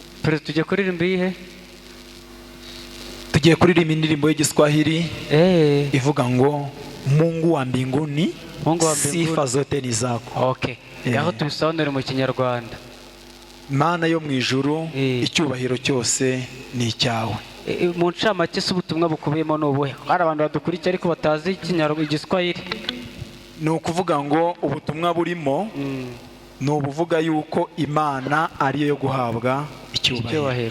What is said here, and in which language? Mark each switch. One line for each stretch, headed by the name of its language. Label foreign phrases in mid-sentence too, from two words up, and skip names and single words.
Kinyarwanda: Perezida tujye kuririmba iyihe? Tugiye kuririmba indirimbo y'Igiswahili ivuga ngo
Swahili: Mungu wa mbinguni, sifa zote ni zako.
Kinyarwanda: Okay. Gaho tubisobanure mu Kinyarwanda. Mana yo mu ijuru, icyubahiro cyose ni icyawe. Mu ncamake se ubutumwa bukubiyemo n'ubuhe? Hari abantu badukurikira ariko batazi Igiswahili. Ni ukuvuga ngo ubutumwa burimo ni ubuvuga yuko Imana ariyo yo guhabwa icyubahiro.